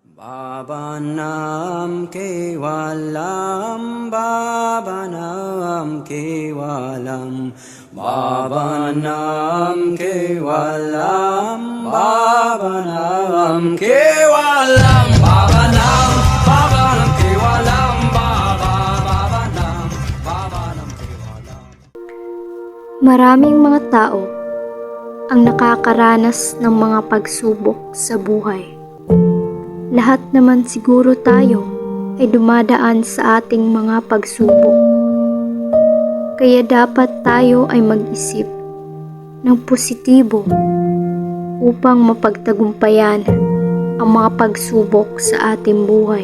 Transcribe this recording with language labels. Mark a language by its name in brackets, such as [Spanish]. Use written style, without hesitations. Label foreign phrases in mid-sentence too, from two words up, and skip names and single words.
[Sanskrit] भवनम् केवलम् भवनम् केवलम् भवनम् केवलम् भवनम् केवलम् भवनम् भवनम् केवलम् भवनम् भवनम् केवलम्. [Filipino] Maraming mga tao ang nakakaranas ng mga pagsubok sa buhay. Lahat naman siguro tayo ay dumadaan sa ating mga pagsubok. Kaya dapat tayo ay mag-isip ng positibo upang mapagtagumpayan ang mga pagsubok sa ating buhay.